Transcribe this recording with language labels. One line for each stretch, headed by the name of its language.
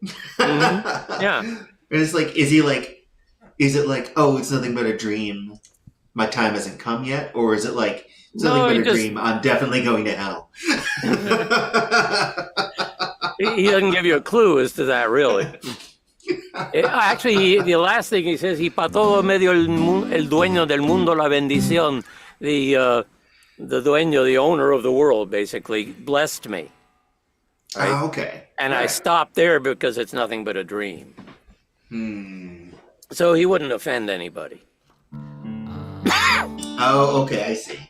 English: Mm-hmm. Yeah. And it's like, is it like, oh, it's nothing but a dream, my time hasn't come yet? Or is it like, it's nothing but a dream, I'm definitely going to hell? He doesn't give you a clue as to that, really. Actually, the last thing he says,
Spanish: y pa' todo medio el dueño del mundo la bendición.
English: The dueño, the owner of the world, basically blessed me. Right? Oh, okay. And I stopped there because it's nothing but a dream. So he wouldn't offend anybody. Oh, okay, I see.